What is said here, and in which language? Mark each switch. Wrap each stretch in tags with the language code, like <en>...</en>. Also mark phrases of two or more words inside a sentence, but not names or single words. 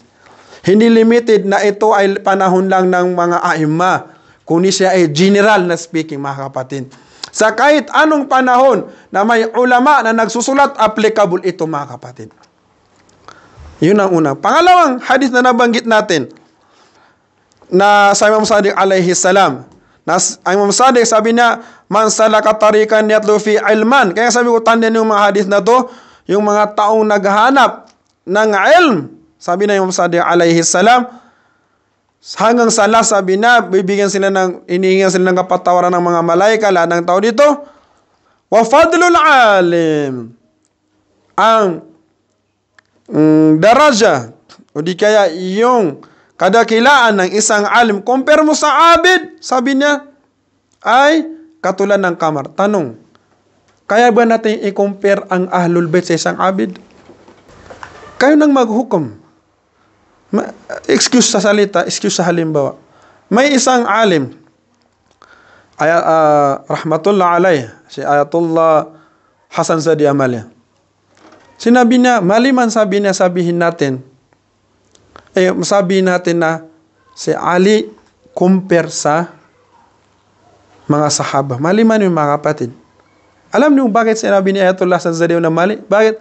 <tl>Hindi limited na ito ay panahon lang ng mga aima, kundi siya ay general na speaking, mga kapatid. Sa kahit anong panahon na may ulama na nagsusulat, applicable ito, mga kapatid. Yun ang una. Pangalawang hadith na nabanggit natin, na sa Imam Sadiq</tl> <ar>عليه السلام.</ar> <tl>Imam Sadiq sabi niya,</tl> <ar>من سلك طريقا يطلب في علما.</ar> <tl>Kaya sabi ko, tandaan yung mga hadith na to, yung mga taong naghahanap ng ilm. Sabi na Imam Sadiq</tl> <ar>عليه السلام,</ar> <tl>hanggang sa last, sabi na, inihingan sila ng kapatawaran ng mga malaika, lahat ng tao dito.</tl> <ar>وفضل العالم.</ar> <tl>Ang daraja, o di kaya yung kadakilaan ng isang alim, compare mo sa abid, sabi niya, ay katulad ng kamar. Tanong, kaya ba natin i-compare ang Ahlul Bait sa isang abid? Kayo nang maghukom. Excuse sa salita, excuse sa halimbawa. May isang alim,</tl> <ar>رحمة الله عليه,</ar> <tl>si Ayatullah Hasan Zadi Amalia. Sinabi niya, maliman sabihin natin, sabihin natin na si Ali compare sa mga sahaba. Maliman yung mga kapatid. Alam niyo bakit sinabi ni Ayatollah Hasan Zadi na mali? Bakit?</tl>